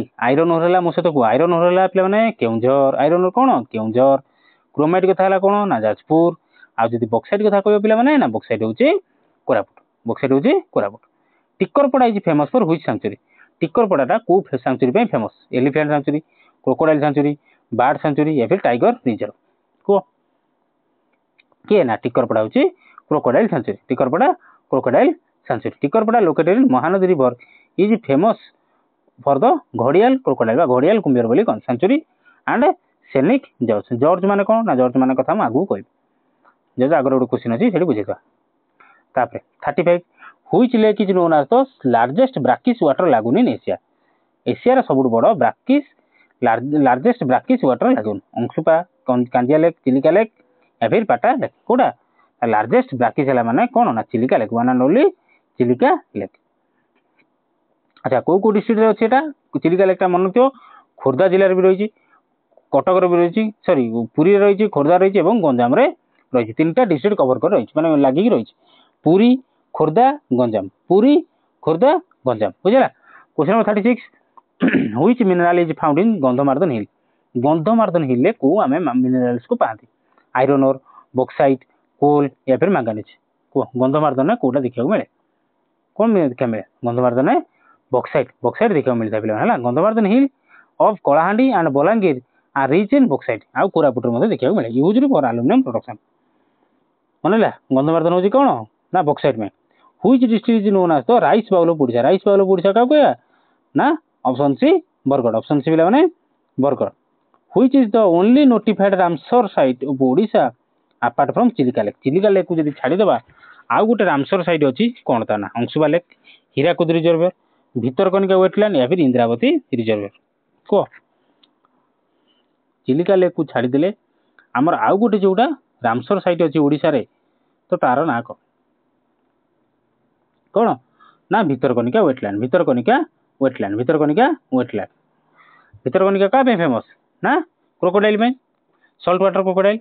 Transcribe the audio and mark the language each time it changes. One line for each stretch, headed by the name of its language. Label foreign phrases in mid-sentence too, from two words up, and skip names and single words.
English: iron ore
Odia: ହେଲା ମୋ ସହିତ କୁହ,
English: iron ore
Odia: ହେଲା ପିଲାମାନେ କେଉଁଝର,
English: iron ore
Odia: କ'ଣ କେଉଁଝର। କ୍ରୋମାଇଟ୍ କଥା ହେଲା କ'ଣ ନା ଯାଜପୁର। ଆଉ ଯଦି ବକ୍ସାଇଟ୍ କଥା କହିବ ପିଲାମାନେ ନା ବକ୍ସାଇଟ୍ ହେଉଛି କୋରାପୁଟ, ବକ୍ସାଇଟ୍ ହେଉଛି କୋରାପୁଟ।
English: Tikarpada is famous for which sanctuary?
Odia: ଟିକରପଡ଼ାଟା କୋଉ ସାଙ୍ଚୁରୀ ପାଇଁ ଫେମସ୍?
English: elephant sanctuary, crocodile sanctuary, bird sanctuary,
Hindi: या फिर
English: tiger reserve?
Odia: କୁହ କିଏ ନା ଟିକରପଡ଼ା ହେଉଛି
English: crocodile sanctuary. Tikarpada crocodile sanctuary. Tikarpada located in Mahanadi river is famous for the gharial crocodile
Odia: ବା ଘଡ଼ିଆଲ କୁମ୍ଭୀର ବୋଲି କ'ଣ
English: sanctuary and scenic gorge.
Odia: ଜର୍ଜ ମାନେ କ'ଣ ନା ଜର୍ଜ ମାନଙ୍କ କଥା ମୁଁ ଆଗକୁ କହିବି, ଯଦି ଆଗରେ ଗୋଟେ କ୍ୱେଶ୍ଚନ୍ ଅଛି ସେଠି ବୁଝେଇଦେବା।
English: ତାପରେ 35, Which lake is known as the largest brackish water lagoon in Asia?
Odia: ଏସିଆର ସବୁଠୁ ବଡ଼
English: brackish largest brackish water lagoon? ଅଂଶୁପା, କାଞ୍ଜିଆ ଲେକ୍, ଚିଲିକା ଲେକ୍,
Hindi: या फिर ପାଟା ଲେକ୍?
Odia: କୋଉଟା
English: largest brackish
Odia: ହେଲା ମାନେ କ'ଣ ନା ଚିଲିକା ଲେକ୍,
English: one and only
Odia: ଚିଲିକା ଲେକ୍। ଆଚ୍ଛା, କୋଉ କୋଉ ଡିଷ୍ଟ୍ରିକ୍ଟରେ ଅଛି ଏଟା ଚିଲିକା ଲେକ୍ଟା? ମନେ ରଖିଥିବ, ଖୋର୍ଦ୍ଧା ଜିଲ୍ଲାରେ ବି ରହିଛି, କଟକରେ ବି ରହିଛି, ସରି ପୁରୀରେ ରହିଛି, ଖୋର୍ଦ୍ଧା ରହିଛି ଏବଂ ଗଞ୍ଜାମରେ ରହିଛି। ତିନିଟା
English: district cover
Odia: କରି ରହିଛି, ମାନେ ଲାଗିକି ରହିଛି। ପୁରୀ, ଖୋର୍ଦ୍ଧା, ଗଞ୍ଜାମ, ପୁରୀ, ଖୋର୍ଦ୍ଧା, ଗଞ୍ଜାମ। ବୁଝିଲା।
English: Question number 36, which mineral is found in Gandhamardan hill?
Odia: ଗନ୍ଧମାର୍ଦ୍ଦନ ହିଲ୍ରେ କୋଉ ଆମେ ମିନେରାଲ୍ସକୁ ପାଆନ୍ତି?
English: iron ore, bauxite, coal,
Hindi: या फिर ମାଙ୍ଗାନିଜ୍?
Odia: କୁହ ଗନ୍ଧମାର୍ଦ୍ଦନରେ କୋଉଟା ଦେଖିବାକୁ ମିଳେ? କ'ଣ ଦେଖିବାକୁ ମିଳେ ଗନ୍ଧମାର୍ଦ୍ଦନରେ? ବକ୍ସାଇଟ୍, ବକ୍ସାଇଟ୍ ଦେଖିବାକୁ ମିଳିଥାଏ ପିଲାମାନେ ହେଲା।
English: Gandhamardan hill of Kalahandi and Bolangir are rich in bauxite.
Odia: ଆଉ କୋରାପୁଟରେ ମଧ୍ୟ ଦେଖିବାକୁ ମିଳେ,
English: used for aluminium production.
Odia: ମନେ ହେଲା, ଗନ୍ଧମାର୍ଦ୍ଦନ ହେଉଛି କ'ଣ ନା ବକ୍ସାଇଟ୍ ପାଇଁ।
English: Which district is known as the rice bowl of Odisha? Rice bowl of Odisha
Odia: କାହାକୁ କହିବା ନା
English: option C Bargarh, option C ପିଲାମାନେ Bargarh। Which is the only notified Ramsar site of Odisha apart from Chilika Lake?
Odia: ଚିଲିକା ଲେକ୍କୁ ଯଦି ଛାଡ଼ିଦେବା ଆଉ ଗୋଟେ ରାମସର ସାଇଟ୍ ଅଛି, କ'ଣ ତା ନା?
English: ଅଂଶୁପା ଲେକ୍, ହୀରାକୁଦ ରିଜର୍ଭର, ଭିତରକନିକା ୱେଟଲ୍ୟାଣ୍ଡ,
Hindi: या फिर ଇନ୍ଦ୍ରାବତୀ ରିଜର୍ଭର?
Odia: କୁହ ଚିଲିକା ଲେକ୍କୁ ଛାଡ଼ିଦେଲେ ଆମର ଆଉ ଗୋଟେ ଯୋଉଟା ରାମସର ସାଇଟ୍ ଅଛି ଓଡ଼ିଶାରେ, ତ ତାର ନାଁ କ'ଣ ନା ଭିତରକନିକା ୱେଟଲ୍ୟାଣ୍ଡ। ଭିତରକନିକା ୱେଟଲ୍ୟାଣ୍ଡ, ଭିତରକନିକା ୱେଟଲ୍ୟାଣ୍ଡ। ଭିତରକନିକା କାହା ପାଇଁ ଫେମସ୍ ନା କ୍ରୋକୋଡାଇଲ୍ ପାଇଁ,
English: salt water crocodile.